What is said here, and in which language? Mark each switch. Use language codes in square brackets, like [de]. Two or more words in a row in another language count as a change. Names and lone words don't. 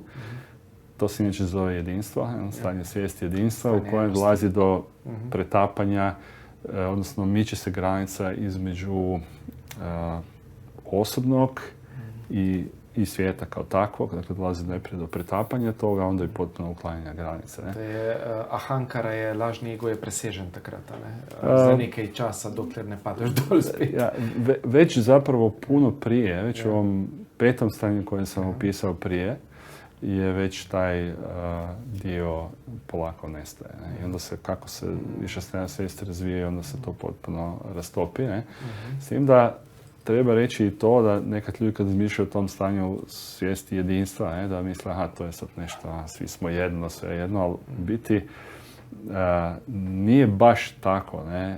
[hr] To se inače zove jedinstvo, stanje svijesti jedinstva, u kojem dolazi do pretapanja, odnosno miče se granica između osobnog i svijeta kao takvog, dakle dolazi najprije do pretapanja toga, onda i potpuno uklanjanja granice. Ne? [sl] Ahankara je, lažni ego je presežen takrat, ne? Za nekaj časa, dokler ne padeš dol spet. [hr] Već zapravo puno prije, već u ovom 5. stanju koje sam opisao prije, je već taj dio polako nestaje. Ne? I onda se, kako se više stanja svijesti razvije, onda se to potpuno rastopi. Ne? S tim da treba reći i to da nekad ljudi kad razmišljaju o tom stanju svijesti jedinstva, da misle, aha, to je sad nešto, svi smo jedno, sve jedno, ali u biti nije baš tako, ne.